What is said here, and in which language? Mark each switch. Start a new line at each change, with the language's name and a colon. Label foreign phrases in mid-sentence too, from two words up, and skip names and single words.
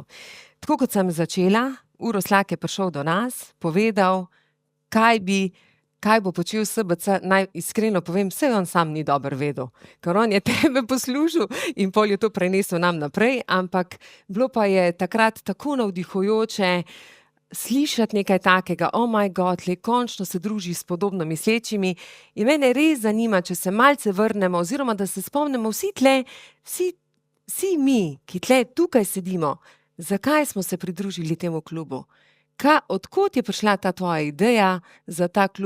Slovenian: Tako kot sem začela, Uroš Slak je prišel do nas, povedal, kaj bo počel SBC, naj iskreno povem, vse on sam ni dobro vedel, ker on je tebe poslušal in pol je to prenesel nam naprej, ampak bilo pa je takrat tako navdihujoče slišati nekaj takega,
English: oh my god,
Slovenian: končno se druži s podobno mislečimi in mene res zanima, če se malce vrnemo oziroma da se spomnimo vsi mi, ki tle tukaj sedimo, zakaj smo se pridružili temu klubu. Odkot je prišla ta tvoja ideja za ta klub?